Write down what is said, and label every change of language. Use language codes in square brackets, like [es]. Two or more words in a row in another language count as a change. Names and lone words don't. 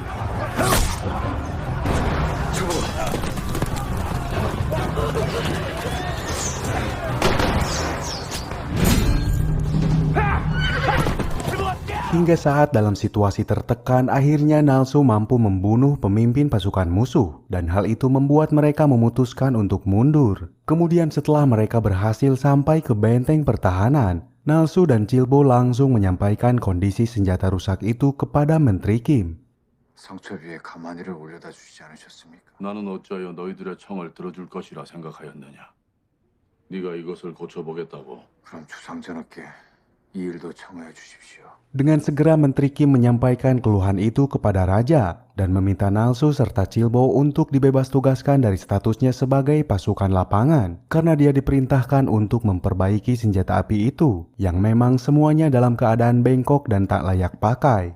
[id] Hingga saat dalam situasi tertekan, akhirnya Nalso mampu membunuh pemimpin pasukan musuh, dan hal itu membuat mereka memutuskan untuk mundur. Kemudian setelah mereka berhasil sampai ke benteng pertahanan, Nalso dan Chilbo langsung menyampaikan kondisi senjata rusak itu kepada Menteri Kim. [ko] 성첩위에 가만히를 올려다 주시지 않으셨습니까? 나는 어찌하여 너희들의 청을 들어줄 것이라 생각하였느냐. 네가 이것을 고쳐보겠다고. 그럼 주상전하께 이 일도 청하여 주십시오. [id] Dengan segera Menteri Kim menyampaikan keluhan itu kepada raja dan meminta Nalso serta Chilbo untuk dibebas tugaskan dari statusnya sebagai pasukan lapangan karena dia diperintahkan untuk memperbaiki senjata api itu yang memang semuanya dalam keadaan bengkok dan tak layak pakai.